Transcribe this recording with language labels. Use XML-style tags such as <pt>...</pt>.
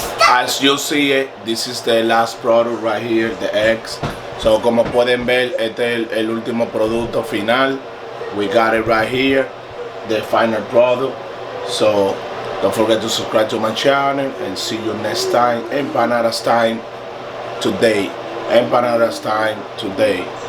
<en>As you see it, this is the last product right here, the eggs.</en> <es>So como pueden ver, este es el último producto final.</es> <en>We got it right here, the final product. So don't forget to subscribe to my channel and see you next time. Empanadas time today. Empanadas time today.</en>